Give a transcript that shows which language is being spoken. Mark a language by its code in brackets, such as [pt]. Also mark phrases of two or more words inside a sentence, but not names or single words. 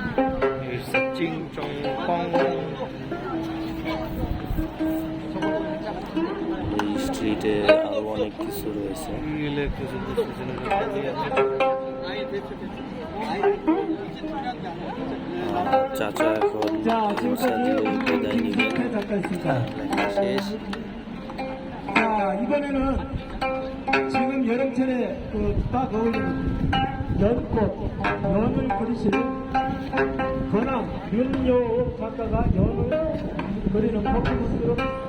[bn] এই স্ট্রিটে আরো অনেক কিছু রয়েছে। চাচা এখন বিদায় নিবেন, শেষ। [ko] 이번에는 지금 여름철에 딱 어울리는 연꽃, 연을 그리실 건암 윤여옥 작가가 연을 그리는 포토부스로